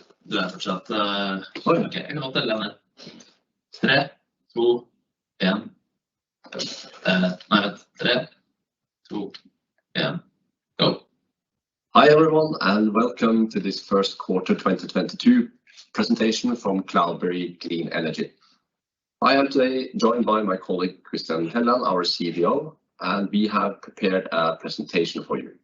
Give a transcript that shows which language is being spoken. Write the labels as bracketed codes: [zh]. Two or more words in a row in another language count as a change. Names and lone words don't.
[no] Du fortsatt ok, jeg kan telle ned. 3, 2, 1. Nei, vent. 3, 2, 1. [en] Go. Hi everyone and welcome to this first quarter 2022 presentation from Cloudberry Clean Energy. I am today joined by my colleague Christian Helland, our CDO, and we have prepared a presentation for you.